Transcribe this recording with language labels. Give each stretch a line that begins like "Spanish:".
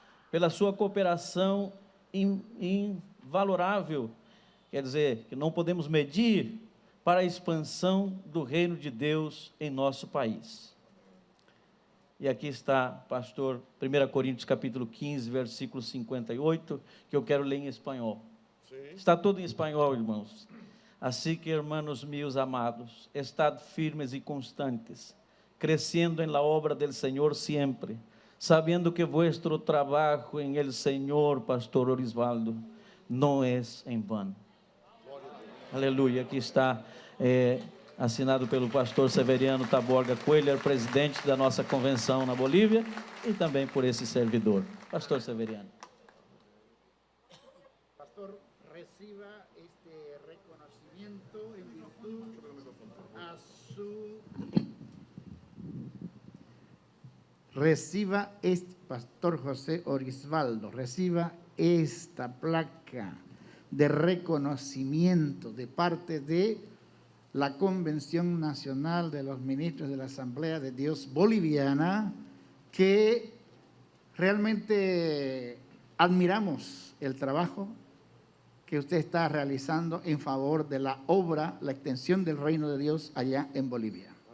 Portuguese: pela sua cooperação invalorável, quer dizer, que não podemos medir, para a expansão do reino de Deus em nosso país. E aqui está, pastor, 1 Coríntios capítulo 15, versículo 58, que eu quero ler em espanhol. Sim. Está todo em espanhol, irmãos. Assim que,
Spanish: hermanos meus amados, estad firmes e constantes, crescendo en la obra del Señor siempre, sabiendo que vuestro trabajo en el Señor, pastor Orisvaldo, no es en vano.
Portuguese: Aleluia. Aqui está assinado pelo pastor Severiano Taborga Coelho, presidente da nossa convenção na Bolívia, e também por esse servidor. Pastor Severiano.
Spanish: Pastor, reciba este reconocimiento en virtud a su... Reciba este, pastor José Orisvaldo, reciba esta placa de reconocimiento de parte de la Convención Nacional de los Ministros de la Asamblea de Dios Boliviana, que realmente admiramos el trabajo que usted está realizando en favor de la obra, la extensión del reino de Dios allá en Bolivia.